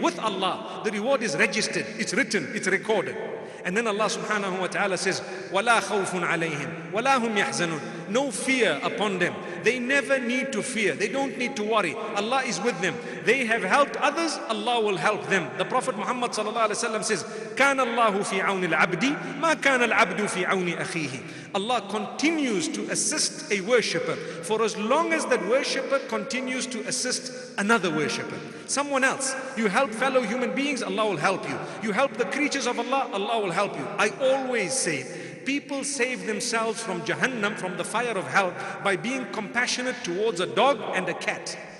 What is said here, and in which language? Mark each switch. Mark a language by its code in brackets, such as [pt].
[en] With Allah, the reward is registered, it's written, it's recorded. And then Allah subhanahu wa ta'ala says, [ar] وَلَا خَوْفٌ عَلَيْهِمْ وَلَا هُمْ يَحْزَنُونَ. [en] No fear upon them. They never need to fear. They don't need to worry. Allah is with them. They have helped others, Allah will help them. The Prophet Muhammad sallallahu alaihi wasallam says, [ar] كَانَ اللَّهُ فِي عَوْنِ الْعَبْدِ مَا كَانَ الْعَبْدُ فِي عَوْنِ أَخِيهِ. [en] Allah continues to assist a worshipper for as long as that worshipper continues to assist another worshipper, someone else. You help fellow human beings, Allah will help you. You help the creatures of Allah, Allah will help you. I always say, people save themselves from Jahannam, from the fire of hell, by being compassionate towards a dog and a cat.